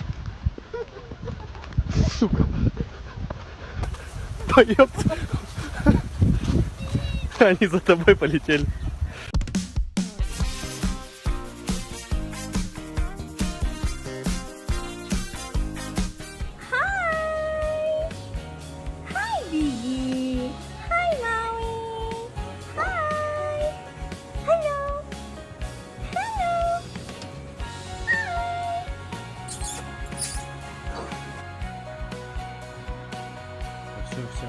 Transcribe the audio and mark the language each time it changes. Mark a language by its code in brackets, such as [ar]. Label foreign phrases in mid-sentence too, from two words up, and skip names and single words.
[ru] Сука. Поёбся. Они за тобой полетели. [en] Hi! Hi, Biggie! Hi, Maui! Hi! Hello! Hello! Hi! [ru] Все.